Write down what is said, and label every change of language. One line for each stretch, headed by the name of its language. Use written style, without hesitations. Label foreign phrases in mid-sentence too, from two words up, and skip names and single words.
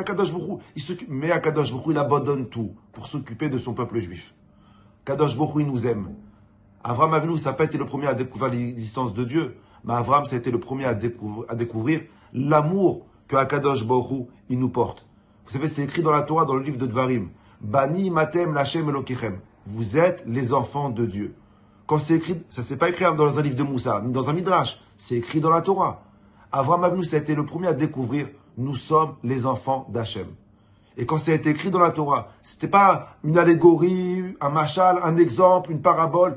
French: Akadosh Baruch Hu, il s'occupe. Mais Akadosh Baruch Hu, il abandonne tout pour s'occuper de son peuple juif. Akadosh Baruch Hu, il nous aime. Avraham Avinu, ça n'a pas été le premier à découvrir l'existence de Dieu. Mais Avraham, ça a été le premier à découvrir l'amour que Akadosh Baruch Hu, il nous porte. Vous savez, c'est écrit dans la Torah, dans le livre de Dvarim.
Hebrew: בנים אתם לכם אלוקיכם.
French: Vous êtes les enfants de Dieu. Quand c'est écrit, ça c'est pas écrit dans un livre de Moussa, ni dans un midrash. C'est écrit dans la Torah. Avraham Avinu, ça a été le premier à découvrir, nous sommes les enfants d'Hachem. Et quand ça a été écrit dans la Torah, c'était pas une allégorie, un machal, un exemple, une parabole.